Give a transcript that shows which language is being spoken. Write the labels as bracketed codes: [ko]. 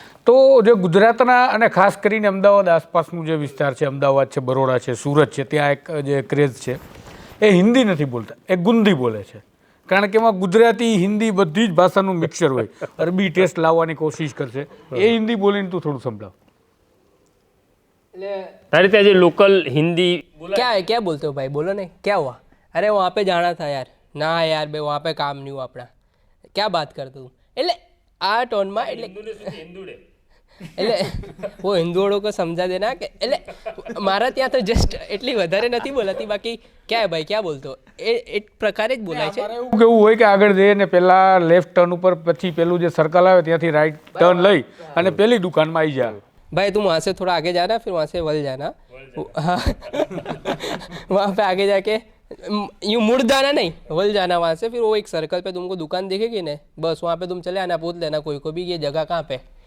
[gu] તો જે ગુજરાતના અને ખાસ કરીને અમદાવાદ આસપાસનું જે વિસ્તાર છે, અમદાવાદ છે, બરોડા છે, સુરત છે, ત્યાં એક જે ક્રેઝ છે એ હિન્દી નથી બોલતા, એ ગુંદી બોલે છે. કારણ કે એમાં ગુજરાતી હિન્દી બધી જ ભાષાનું મિક્સર હોય. અરબી ટેસ્ટ લાવવાની કોશિશ કરશે, એ હિન્દી બોલીને તું થોડું સંભળાવ. तारी ત્યાં જે લોકલ હિન્દી [hi] क्या बोलते हो भाई, बोलो नहीं क्या हुआ, अरे वहाँ पे जाना था यार, ना यार भाई वहाँ पे काम नहीं हुआ अपना, क्या बात करते તું. [gu] એટલે આ ટોનમાં એટલે [hi] वो हिंदुओं को समझा देना [gu] કે એટલે મારા ત્યાં તો જસ્ટ એટલી વધારે નથી બોલાતી, બાકી ક્યાં ભાઈ ક્યાં બોલતો એ પ્રકારે જ બોલાય છે. એવું કેવું હોય કે આગળ જઈએ ને પહેલા લેફ્ટ ટર્ન ઉપર, પછી પેલું જે સર્કલ આવે ત્યાંથી રાઈટ ટર્ન લઈ અને પેલી દુકાનમાં આવી જાય. [hi] भाई तुम वहाँ से थोड़ा आगे जाना, फिर वहाँ से वल जाना, हाँ वहाँ पे आगे जाके यूँ मुड़ जाना नहीं, वल जाना वहाँ से, फिर वो एक सर्कल पे तुमको दुकान दिखेगी ने, बस वहाँ पे तुम चले आना, पूछ लेना कोई को भी ये जगह कहाँ पे.